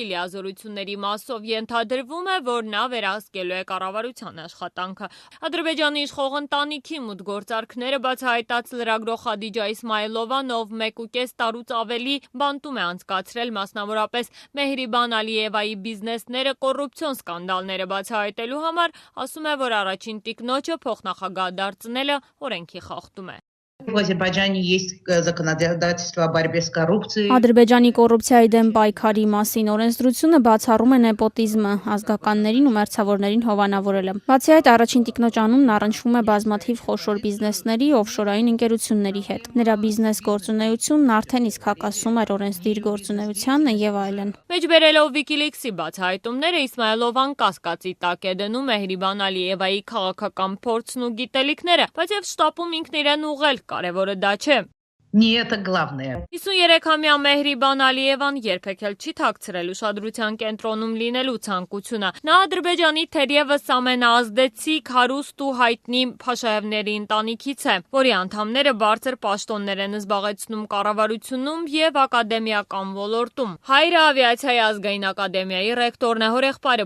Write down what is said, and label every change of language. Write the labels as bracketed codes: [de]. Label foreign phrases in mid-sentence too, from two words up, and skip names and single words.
[hy] լիազորությունների մասով ենթադրվում է, որ նա վերահսկելու է կառավարության աշխատանքը։ Ադրբեջանի իշխող ընտանիքի մուտգործարքները բացահայտած լրագրող Խադիջա Իսմայլովան, ով 1.5 տարուց ավելի բանտում է անցկացրել մասնավորապես Մեհրիբան Ալիևայի բիզնեսները կոռուպցիոն սկանդալները բացահայտելու համար, ասում է, որ առաջին տիկնոջը փոխնախագահ դարձնելը օրենքի խախտում է։ [ru] В Азербайджане есть законодательство о борьбе с коррупцией. [hy] Ադրբեջանի կոռուպցիայի դեմ պայքարի մասին օրենսդրությունը բացառում է նեպոտիզմը, ազգականներին ու մերձավորներին հովանավորելը։ Բացի այդ, առաջին տիկնոջ անունն առնչվում է բազմաթիվ խոշոր բիզնեսների, օֆշորային ընկերությունների հետ։ Նրա բիզնես գործունեությունն արդեն իսկ հակասում էր օրենսդիր գործունեությանը եւ այլն։ Մեջբերելով Wikileaks-ի բացահայտումները Իսմայլովան կասկածի տակ է դնում Մեհրիբան Ալիևայի քաղաքական փորձն ու գիտելիքները, բայց եւ շտապում ինքն իրեն ուղղել, կարևորը դա չէ։ [ru] Не это главное. [hy] 53-ամյա Մեհրիբան Ալիևան երբեք էլ չի թաքցրել ուշադրության կենտրոնում լինելու ցանկությունը։ Նա Ադրբեջանի թերևս ամենաազդեցիկ, հարուստ ու հայտնի Փաշաևների ընտանիքից է, որի անդամները բարձր պաշտոններ են զբաղեցնում կառավարությունում եւ ակադեմիական ոլորտում։ Հայրը ավիացիայի ազգային ակադեմիայի ռեկտորն է, հորեղբայրը